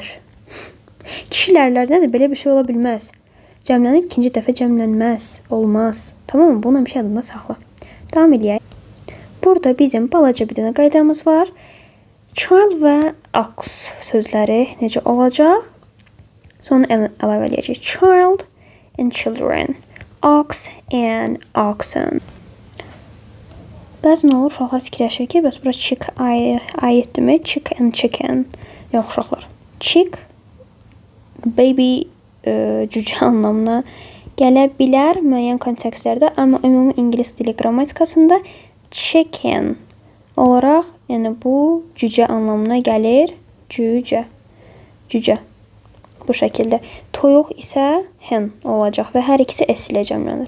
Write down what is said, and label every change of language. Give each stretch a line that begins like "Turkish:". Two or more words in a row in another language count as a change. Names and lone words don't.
Azerbaijani: Kişilərlər nədir? Belə bir şey ola bilməz. Cəmlənib ikinci dəfə cəmlənməz. Olmaz. Tamam mı? Bunu bir şey adında saxla. Davam edək. Burada bizim balaca bir dənə qaydamız var. Child və ox sözləri necə olacaq? Sonra əlavə edəcək.
English: Child and children. Ox and oxen.
Azerbaijani: Bəzən olur, uşaqlar fikirləşir ki, bəs bura chick aiddirmi?
English: Chick and chicken.
Azerbaijani: Yox, uşaqlar.
English: Chick, baby
Azerbaijani: cücə anlamına gələ bilər müəyyən kontekstlərdə, amma ümumi ingilis dili qrammatikasında chicken olaraq, yəni bu cücə anlamına gəlir. Cücə. Cücə. Bu şəkildə. Toyuq isə hen olacaq və hər ikisi s ilə cəmlənir.